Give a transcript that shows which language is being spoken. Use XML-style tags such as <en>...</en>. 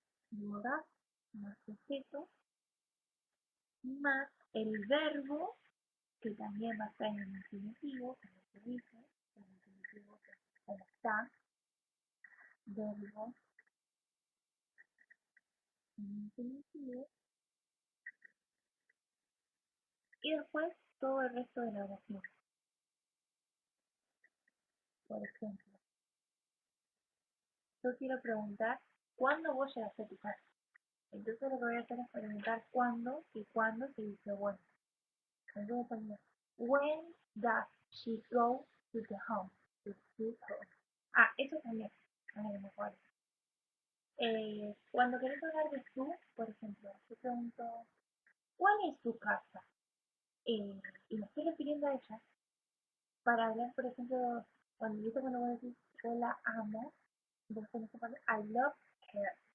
<es>Luego más sujeto, más el verbo, que también va a estar en el infinitivo, como se dice, el infinitivo que como está, verbo, en infinitivo, y después todo el resto de la oración. Por ejemplo, yo quiero preguntar cuándo vos llegaste a tu casa. Entonces lo que voy a hacer es preguntar cuándo y cuándo se dice bueno. Entonces ponemos</es> <en>when does she go to the home? To his home.</en> <es>Ah, eso también. A ver, mejor. Cuando querés hablar de tú, por ejemplo, yo pregunto ¿cuál es tu casa? Y me estoy refiriendo a ella para hablar, por ejemplo, cuando voy a decir yo la amo, entonces tenés que poner</es> <en>I love her.</en>